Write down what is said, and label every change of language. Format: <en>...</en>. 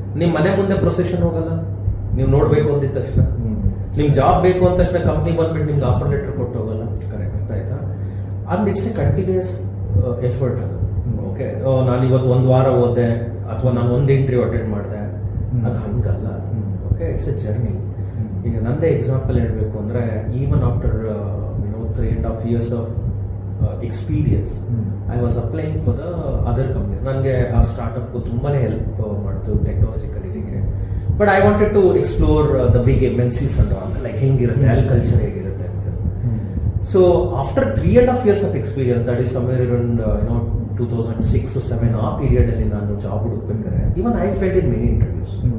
<kn>ನಿಮ್ಮ ಮನೆ ಮುಂದೆ ಪ್ರೊಸೆಷನ್ ಹೋಗಲ್ಲ, ನೀವು ನೋಡ್ಬೇಕು ಅಂದಿದ ತಕ್ಷಣ. ನಿಮ್ಗೆ ಜಾಬ್ ಬೇಕು ಅಂದ ತಕ್ಷಣ ಕಂಪ್ನಿ ಬಂದ್ಬಿಟ್ಟು ನಿಮ್ಗೆ ಆಫರ್ ಲೆಟರ್ ಕೊಟ್ಟು ಹೋಗಲ್ಲ. ಕರೆಕ್ಟ್ ಆಯ್ತಾ?</kn> <en>and it's a continuous effort</en> <kn>ಅದು. ಓಕೆ, ನಾನು ಇವತ್ತು ಒಂದು ವಾರ ಓದೆ ಅಥವಾ ನಾನು ಒಂದು ಇಂಟರ್ವ್ಯೂ ಅಟೆಂಡ್ ಮಾಡಿದೆ, ಅದು ಹಂಗಲ್ಲ.</kn> <en>Okay, it's a journey.</en> <kn>ಈಗ ನಂದೇ ಎಕ್ಸಾಂಪಲ್ ಹೇಳಬೇಕು ಅಂದರೆ,</kn> <en>Even after 3.5 years of experience, I was applying for the other companies.</en> <kn>ನನಗೆ ಆ ಸ್ಟಾರ್ಟ್ಅಪ್ ತುಂಬಾನೇ ಹೆಲ್ಪ್ ಮಾಡ್ತು ಟೆಕ್ನಾಲಜಿ ಕಲೀಲಿಕ್ಕೆ.</kn> <en>but I wanted to explore the big MNCs and all, like</en> <kn>ಹೆಂಗಿರುತ್ತೆ, ಅಲ್ಲಿ ಕಲ್ಚರ್ ಹೇಗಿರುತ್ತೆ ಅಂತ.</kn> <en>so after 3.5 years of experience, that is somewhere around 2006 or 2007,</en> <kn>ಆ ಪೀರಿಯಡ್ ಅಲ್ಲಿ ನಾನು job ಹುಡುಕ್ಬೇಕಾದ್ರೆ,</kn> <en>even I failed in many interviews.</en>